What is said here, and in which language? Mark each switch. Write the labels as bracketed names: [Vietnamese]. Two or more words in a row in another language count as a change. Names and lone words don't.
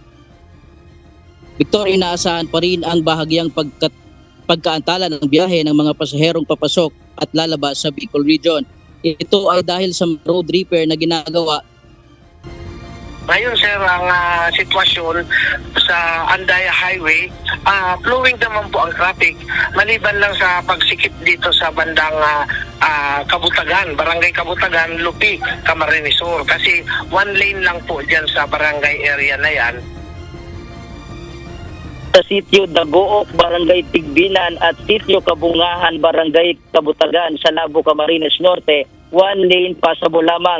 [Filipino] Victor, inaasahan pa rin ang bahagyang pagkaantala ng biyahe ng mga pasaherong papasok at lalabas sa Bicol Region. Ito ay dahil sa [English] road repair [Filipino] na ginagawa. Ngayon sir, ang sitwasyon sa Andaya Highway, flowing naman po ang traffic, maliban lang sa pagsikip dito sa bandang Kabutagan, Barangay Kabutagan, Lupi, Camarines Sur. Kasi [English] one lane [Filipino] lang po dyan sa barangay area na yan. Sa sitio Dagook, Barangay Tigbinan at sitio Kabungahan, Barangay Kabutagan sa Labo, Camarines Norte, [English] one lane passable [Filipino] lamang.